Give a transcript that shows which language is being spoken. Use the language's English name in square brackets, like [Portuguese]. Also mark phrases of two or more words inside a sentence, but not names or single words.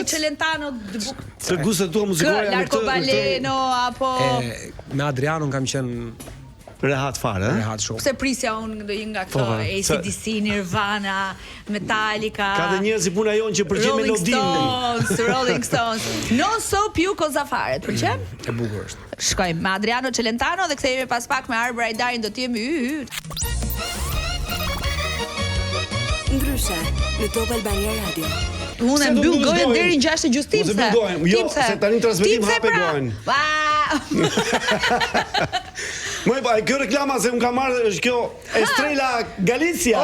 [Albanian] Një Celentano të gustet tua muzikore janë këtë. Baleno apo me Adrianon kam qenë rehat fare, rehat shumë. Se prisja unë do një nga këto AC/DC, Nirvana, Metallica. Ka dhe njerëz si puna jonë që përgjigjen melodinë. [Italian] Rolling Stones. Non so più cosa fare. [Albanian] Pëlqen? E bukur është. Shkojmë me Adriano Celentano dhe kthehemi pas pak me Arbër Ajdarin, do të jemi Ndryshe në Top Albania Radio. Unë e mbyll gojën deri në 6:30 timse. Jo, se tani transmetim hape gojën. Moj pa, kjo reklama se unë ka marrë është kjo Estrella Galicia.